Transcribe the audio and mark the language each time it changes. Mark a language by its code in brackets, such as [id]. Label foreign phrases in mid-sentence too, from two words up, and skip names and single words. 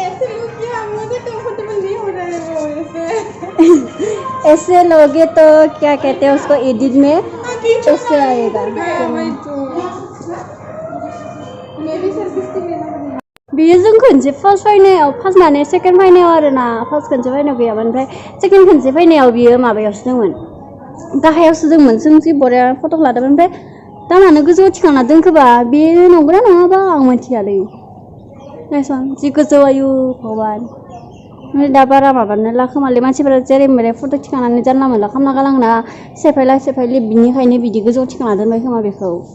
[hi] ऐसे लोगे तो क्या कहते हैं उसको एडिट में ऐसे आएगा [brx] बियो जों खनसे फार्स्ट फैनायाव फार्स्ट माने सेकेन्ड फैनायाव आरोना फार्स्ट खनसे फैनायाव गैयामोन ओमफ्राय सेकेन्ड खनसे फैनायाव बियो माबायावसो दंमोन गाहायावसो दंमोन जों जि बरिया फट' लादोंमोन ओमफ्राय दामानो गोजौआव थिखांना दोनखोबा बे नंगौना नङाबा आं मिथियालै नायसन जि गोजौ आयु भगबान ओमफ्राय दा बारा माबानो लाखोमालै मानसिफोरा जेरै मेरै फट' थिखांनानै जानला मोनला खालामना गालाङोना सेफायलि बिनिखायनो बिदि गोजौआव थिखांना दोनबाय खोमा बेखौ